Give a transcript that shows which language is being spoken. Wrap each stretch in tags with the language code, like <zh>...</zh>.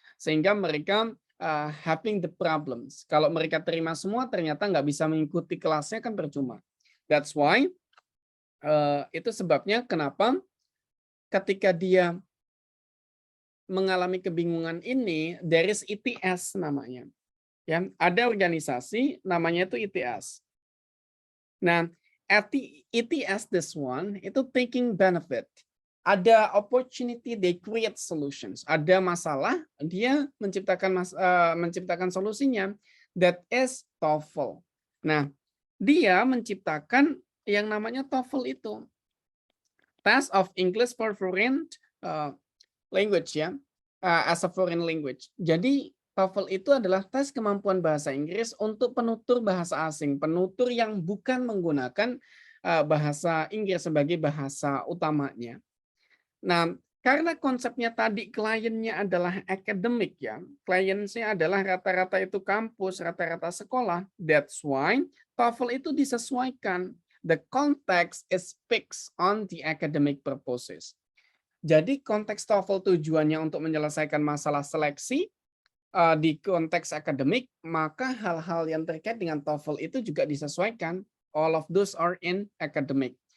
<id>Sehingga mereka</id> <en>having the problems.</en> <id>Kalau mereka terima semua ternyata nggak bisa mengikuti kelasnya kan percuma.</id> <en>That's why</en> <id>itu sebabnya kenapa ketika dia mengalami kebingungan ini,</id> <en>there is</en> <id>ITS namanya. Ya, ada organisasi namanya itu ITS.</id> <en>Nah, at the ITS this one itu taking benefit. Ada opportunity, they create solutions.</en> <id>Ada masalah, dia menciptakan solusinya.</id> <en>That is TOEFL.</en> <id>Nah, dia menciptakan yang namanya TOEFL itu.</id> <en>Test of English for Foreign Language ya, as a foreign language.</en> <id>Jadi TOEFL itu adalah tes kemampuan bahasa Inggris untuk penutur bahasa asing, penutur yang bukan menggunakan bahasa Inggris sebagai bahasa utamanya. Nah, karena konsepnya tadi kliennya adalah akademik ya, kliennya adalah rata-rata itu kampus, rata-rata sekolah.</id> <en>That's why</en> <id>TOEFL itu disesuaikan.</id> <en>The context is fixed on the academic purposes.</en> <id>Jadi konteks TOEFL tujuannya untuk menyelesaikan masalah seleksi di konteks akademik, maka hal-hal yang terkait dengan TOEFL itu juga disesuaikan.</id> <en>All of those are in academic.</en>